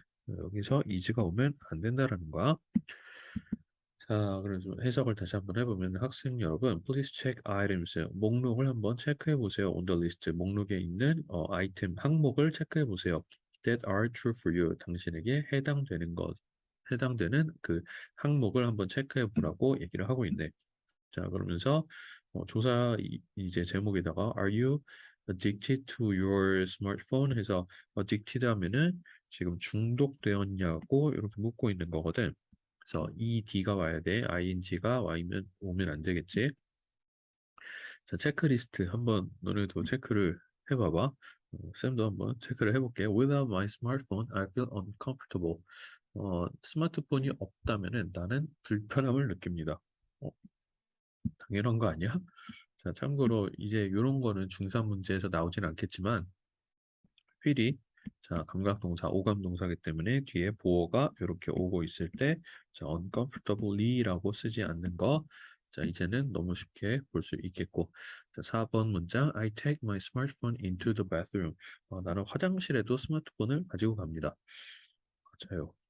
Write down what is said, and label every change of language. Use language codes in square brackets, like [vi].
[ko] 여기서 이즈가 오면 안 된다라는 거야. 자, 그래서 해석을 다시 한번 해보면 학생 여러분, [en] please check items. [ko] 목록을 한번 체크해 보세요. [en] on the list. [ko] 목록에 있는 아이템 항목을 체크해 보세요. [en] that are true for you. [ko] 당신에게 해당되는 그 항목을 한번 체크해 보라고 얘기를 하고 있네. 자, 그러면서 조사 이제 제목에다가 [en] Are you addicted to your smartphone? [ko] 해서 addicted 하면은 지금 중독되었냐고 이렇게 묻고 있는 거거든. 그래서 ed가 와야 돼. ing가 오면 안 되겠지. 자, 체크리스트 한번 너네도 체크를 해봐봐. 쌤도 한번 체크를 해볼게. [en] Without my smartphone, I feel uncomfortable. [ko] 스마트폰이 없다면은 나는 불편함을 느낍니다. 당연한 거 아니야? 자, 참고로 이제 이런 거는 중3 문제에서 나오진 않겠지만 필히 자, 감각동사, 오감동사기 때문에 뒤에 보어가 이렇게 오고 있을 때 자, uncomfortably라고 쓰지 않는 거 자, 이제는 너무 쉽게 볼 수 있겠고 자, 4번 문장 [en] I take my smartphone into the bathroom [ko] 나는 화장실에도 스마트폰을 가지고 갑니다. 맞아요.